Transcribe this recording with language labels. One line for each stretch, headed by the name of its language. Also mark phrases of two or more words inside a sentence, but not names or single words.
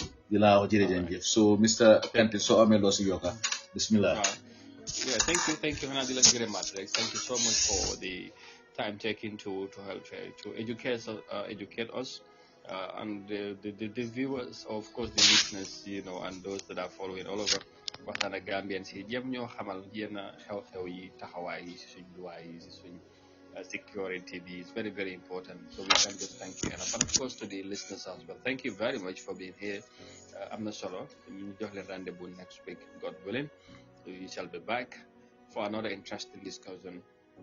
English: So Mr. Kante, so Yoka. Bismillah. Yeah, thank you, Hanadila very much. Thank you so much for the time taken to help to educate us and the viewers, of course, the listeners, and those that are following all over Waxtaan Gambians
Wolof: yi jëm ñoo xamal yenn xew-xew yi taxawaay yi si suñ luwaay yi si suñ
English: security bi is very, very important. So we can just thank you enough. And of course to the listeners as well. Thank you very much for being here. I'm not solo. You
Wolof: jox leen
English: rendezvous next week, God willing. We shall be back for another interesting discussion